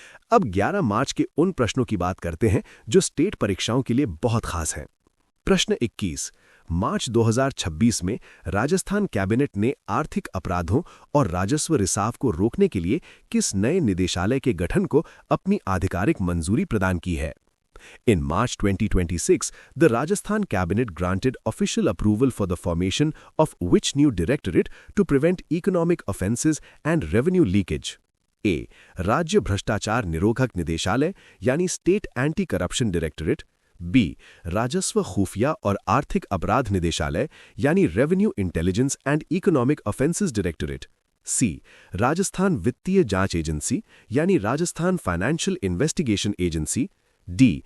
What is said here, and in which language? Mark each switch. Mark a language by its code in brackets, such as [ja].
[hi] अब 11 मार्च के उन प्रश्नों की बात करते हैं जो स्टेट परीक्षाओं के लिए बहुत खास हैं। प्रश्न 21। मार्च 2026 में राजस्थान कैबिनेट ने आर्थिक अपराधों और राजस्व रिसाव को रोकने के लिए किस नए निदेशालय के गठन को अपनी आधिकारिक मंजूरी प्रदान की है? [en] In March 2026, the Rajasthan Cabinet granted official approval for the formation of which new directorate to prevent economic offences and revenue leakage? A. [hi] राज्य भ्रष्टाचार निरोधक निदेशालय यानी [en] state anti corruption directorate, [hi] B. राजस्व खुफिया और आर्थिक अपराध निदेशालय यानी [en] revenue intelligence and economic offences directorate, [hi] C. Rajasthan वित्तीय जांच एजेंसी यानी [en] Rajasthan financial investigation agency, [hi] D.